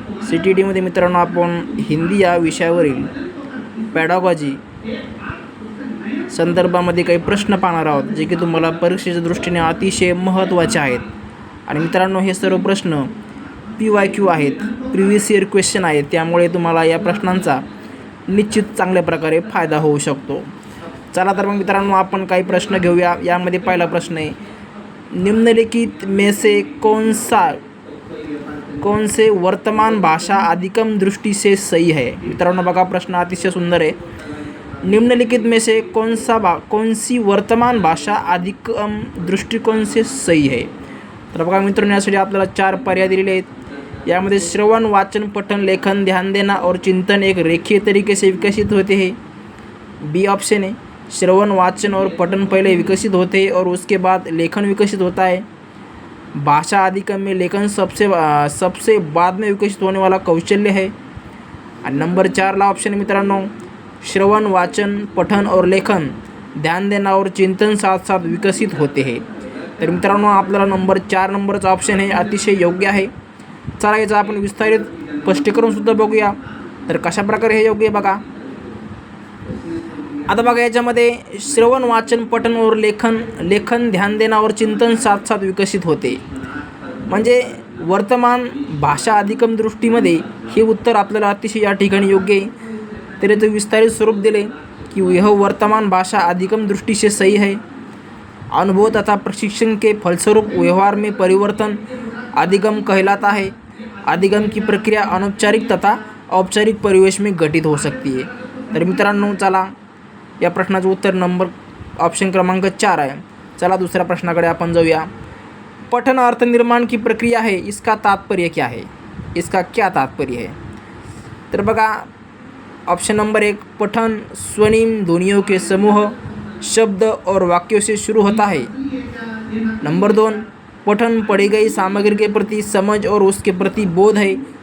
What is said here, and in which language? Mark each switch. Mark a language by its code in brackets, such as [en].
[mr] CTET मध्ये मित्रांनो आपण हिंदी या विषयावरील पॅडागॉजी संदर्भामध्ये काही प्रश्न पाहणार आहोत, जे की तुम्हाला परीक्षेच्या दृष्टीने अतिशय महत्त्वाचे आहेत। आणि मित्रांनो हे सर्व प्रश्न PYQ आहेत, प्रिव्हियस इयर क्वेश्चन आहेत, त्यामुळे तुम्हाला या प्रश्नांचा निश्चित चांगल्या प्रकारे फायदा होऊ शकतो। चला तर मग मित्रांनो आपण काही प्रश्न घेऊया। यामध्ये पहिला प्रश्न आहे, [hi] निम्नलिखित में से कौन से वर्तमान भाषा अधिकम दृष्टि से सही है। [mr] मित्रांनो बघा प्रश्न अतिशय सुंदर आहे। [hi] निम्नलिखित में से कौन सी वर्तमान भाषा अधिकम दृष्टिकोन से सही है। [mr] तर बघा मित्रांनो यासाठी आपल्याला 4 पर्याय दिलेले आहेत। [hi] यामध्ये श्रवण, वाचन, पठन, लेखन, ध्यान देना और चिंतन एक रेखीय तरीके से विकसित होते हैं। बी ऑप्शन है, श्रवण, वाचन और पठन पहले विकसित होते हैं और उसके बाद लेखन विकसित होता है। भाषा अधिगम में लेखन सबसे बाद में विकसित होने वाला कौशल्य है। और नंबर 4 ला ऑप्शन है मित्रांनो, श्रवण, वाचन, पठन और लेखन, ध्यान देना और चिंतन साथ साथ विकसित होते हैं। [mr] तर मित्रांनो आपल्याला नंबर 4 नंबरचा ऑप्शन आहे अतिशय योग्य आहे। चला याचं आपण विस्तारित स्पष्टीकरण सुद्धा बघूया। तर कशा प्रकारे हे योग्य आहे बघा। आता बघा याच्यामध्ये [hi] श्रवण, वाचन, पठन और लेखन, ध्यान देना और चिंतन साथ साथ विकसित होते, [mr] म्हणजे वर्तमान भाषा अधिगम दृष्टीमध्ये हे उत्तर आपल्याला अतिशय या ठिकाणी योग्य आहे। तर याचं विस्तारित स्वरूप दिले [hi] कि यह वर्तमान भाषा अधिगम दृष्टि से सही है। अनुभव तथा प्रशिक्षण के फलस्वरूप व्यवहार में परिवर्तन अधिगम कहलाता है। अधिगम की प्रक्रिया अनौपचारिक तथा औपचारिक परिवेश में घटित हो सकती है। [mr] तर मित्रांनो चला या प्रश्नाचं उत्तर नंबर ऑप्शन क्रमांक 4 आहे। चला दुसऱ्या प्रश्नाकडे आपण जाऊया। [hi] पठन अर्थ निर्माण की प्रक्रिया है, इसका तात्पर्य क्या है। इसका क्या तात्पर्य है। तर बघा ऑप्शन नंबर 1, पठन स्वनिम ध्वनियों के समूह, शब्द और वाक्यों से शुरू होता है। नंबर 2, पठन पढ़ी गई सामग्री के प्रति समझ और उसके प्रति बोध है।